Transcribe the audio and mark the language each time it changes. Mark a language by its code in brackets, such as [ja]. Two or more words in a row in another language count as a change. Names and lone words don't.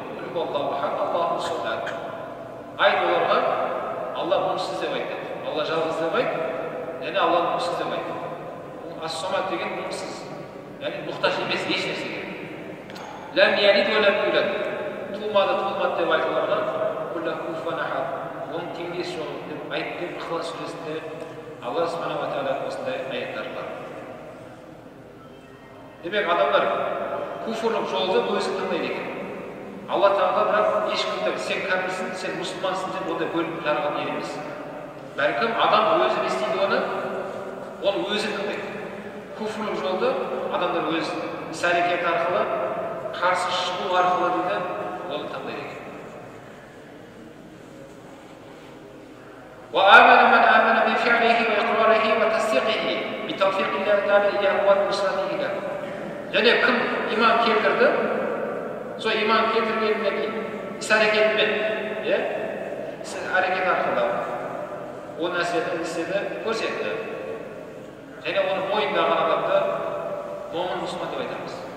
[ar] قل الله أحد، الله الصمد. [kk] Айт оларға Алла мұңсыз деп айтады. Алла жалғыз деп айтады. Яғни Алла мұңсыз деп айтады. Ас-сомат деген мұңсыз. Яғни мұқтаж емес еш нәрсеге. [ar] لم يلد ولم يولد. [kk] Тумады, тумады деп айтылған [ar] كله كفوا أحد. [kk] Оның теңдесі жоқ деп айтты Ықылас сүресінде Алла субхана ва тағала осындай аяттар бар. Демек адамдар куфрлық жолды өзі таңдайды екен. Алла Тағала бірақ ешкімді сен кәпірсің, сен мұсылмансың деп ондай бөліп жарған ер емес. Бәлкім адам өзі не істейді оны өзі таңдайды. Куфрлық жолды адамдар өз іс-әрекеті арқылы қарсы шығу арқылы дейді оны таңдайды екен. [ar] وآمن من آمن بفعله وإقراره وتصديقه بتوفيق الله تعالى إياه ونصرته له. [kk] және кім иман келтірді, сол иман келтіргеннен кейін іс әрекетімен, іс әрекет арқылы ол нәрсені істеді, көрсетті. және оны мойындаған адамды момын мұсылман деп айтамыз.